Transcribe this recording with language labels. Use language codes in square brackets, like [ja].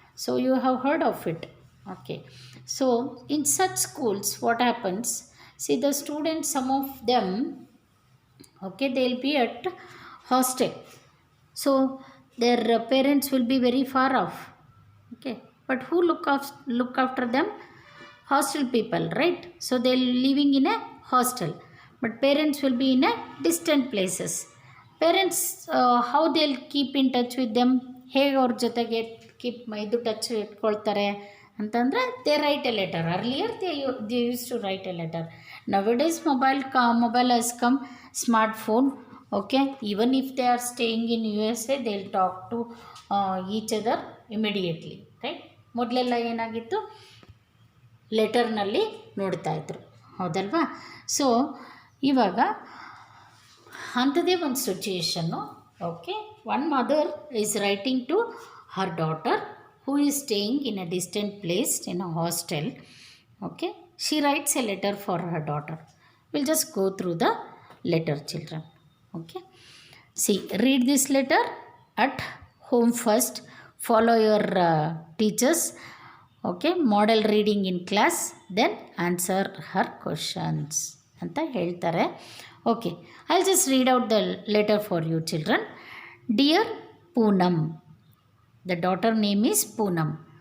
[en] So you have heard of it. Okay, so in such schools what happens, see, the students, some of them, okay, they'll be at hostel, so their parents will be very far off. Okay, but who look after them? Hostel people, right? So they're living in a hostel, but parents will be in a distant places. Parents, how they'll keep in touch with them, [kn] ಹೇಗೆ ಅವ್ರ ಜೊತೆಗೆ keep ಇದು touch ಇಟ್ಕೊಳ್ತಾರೆ ಅಂತಂದರೆ, [en] They write a letter. Earlier they use to write a letter. Nowadays mobile has come, smartphone. Okay, even if they are staying in USA, they'll talk to each other immediately, right? [kn] ಮೊದಲೆಲ್ಲ ಏನಾಗಿತ್ತು, ಲೆಟರ್ನಲ್ಲಿ ನೋಡ್ತಾ ಇದ್ರು, ಹೌದಲ್ವಾ? So ಇವಾಗ ಅಂಥದ್ದೇ ಒಂದು situation. [en] Okay, one mother is writing to her daughter who is staying in a distant place in a hostel. Okay, she writes a letter for her daughter. Will just go through the letter, children. Okay, see, read this letter at home first. Follow your teachers. Okay, model reading in class, then answer her questions [kn] anta heltare. [en] Okay, I'll just read out the letter for you, children. Dear Poonam, the daughter name is Poonam.